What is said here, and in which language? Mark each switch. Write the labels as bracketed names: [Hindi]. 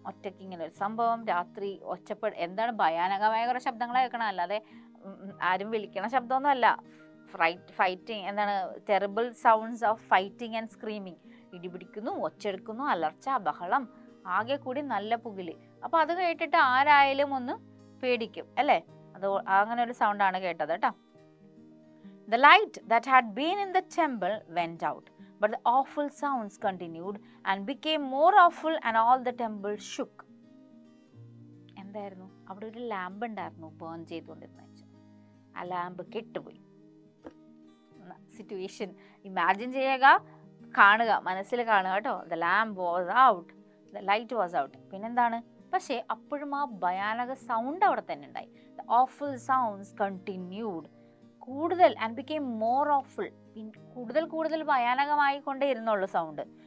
[Malayalam] ഒറ്റയ്ക്ക് ഇങ്ങനെ ഒരു സംഭവം രാത്രി എന്താണ് ഭയാനകമായ കുറേ ശബ്ദങ്ങൾ കേൾക്കണം, അല്ലാതെ ആരും വിളിക്കണ ശബ്ദമൊന്നും അല്ല. [English] fighting [Malayalam] എന്താണ്, [English] Terrible sounds of fighting and screaming. [Malayalam] ഇടിപിടിക്കുന്നു, ഒച്ചെടുക്കുന്നു, അലർച്ച, ബഹളം, ആകെ കൂടി നല്ല പുകില്. അപ്പൊ അത് കേട്ടിട്ട് ആരായാലും ഒന്ന് പേടിക്കും അല്ലേ? അത് അങ്ങനെ ഒരു സൗണ്ടാണ് കേട്ടത് കേട്ടോ. [English] The light that had been in the temple went out, but the awful sounds continued and became more awful, and all the temple shook. [Malayalam] എന്തായിരുന്നു? അവിടെ ഒരു ലാമ്പ് ഉണ്ടായിരുന്നു ബേൺ ചെയ്തുകൊണ്ടിരുന്ന. ആ ലാമ്പ് കെട്ടുപോയി. സിറ്റുവേഷൻ ഇമാജിൻ ചെയ്യുക, കാണുക, മനസ്സിൽ കാണുക കേട്ടോ. [English] The lamp was out, the light was out. [Malayalam] പിന്നെന്താണ്? പക്ഷേ അപ്പോഴും ആ ഭയാനക സൗണ്ട് അവിടെ തന്നെ ഉണ്ടായി. [English] the awful sounds continued, [Malayalam] കൂടുതൽ, [English] and became more awful, [Malayalam] കൂടുതൽ ഭയാനകമായി കൊണ്ടേ ഇരുന്നുള്ളൂ സൗണ്ട്.